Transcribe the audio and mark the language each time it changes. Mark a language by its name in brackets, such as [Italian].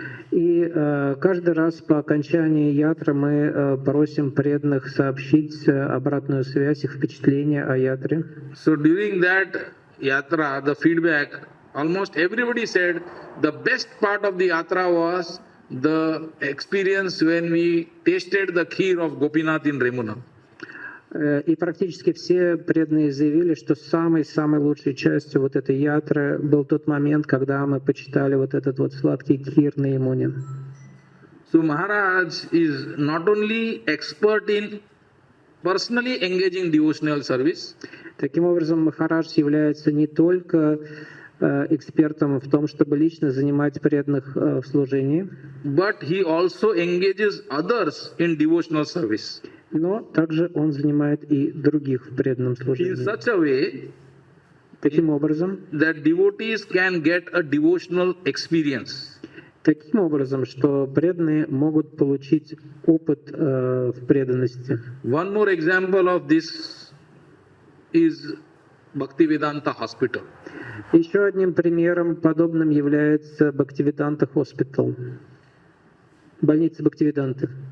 [Russian] И каждый раз по окончании ятры мы просим преданных сообщить обратную связь, их впечатления о ятре. [English] So during that yatra, the feedback, almost everybody said the best part of the yatra was the experience when we tasted the kheer of Gopinath in Remuna. [Russian] И практически все преданные заявили, что самой лучшей частью вот этой ятры был тот момент, когда мы почитали вот этот вот сладкий кхир на Ямуне. [English] So Maharaj is not only expert in personally engaging devotional service, [Russian] таким образом Махарадж является не только экспертом в том, чтобы лично занимать преданных в служении, [English] but he also engages others in devotional service. [Russian] Но также он занимает и других в преданном служении. [English] In such a way, [Russian] таким образом, [English] that devotees can get a devotional experience. [Russian] Таким образом, что преданные могут получить опыт в преданности. [English] One more example of this is Bhaktivedanta Hospital. [Russian] Еще одним примером подобным является Бхактивиданта Hospital, больница Бхактивиданты.